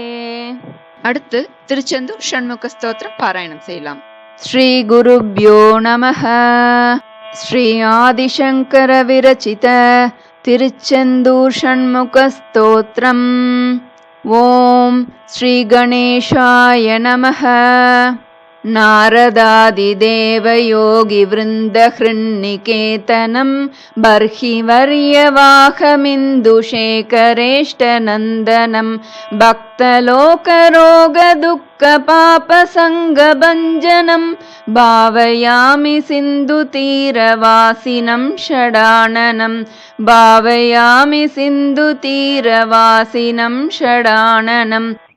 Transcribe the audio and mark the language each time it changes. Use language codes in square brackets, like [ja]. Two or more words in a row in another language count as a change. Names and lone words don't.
[ta] அடுத்து திருச்செந்தூர் ஷண்முக ஸ்தோத்திரம் பாராயணம் செய்யலாம். [sa] श्री गुरुभ्यो नमः. [ta] ஸ்ரீ ஆதிசங்கர விரச்சித திருச்செந்தூர் ஷண்முகஸ்தோத்திரம். [sa] ॐ श्री गणेशाय नमः. नारदादिदेवयोगिवृन्दहृन्निकेतनं बर्हिवर्यवाहमिन्दुशेखरेष्टनन्दनं भक्तलोकरोगदुःखपापसङ्गभञ्जनं भावयामि सिन्धुतीरवासिनं षडाननं भावयामि सिन्धुतीरवासिनं षडाननं.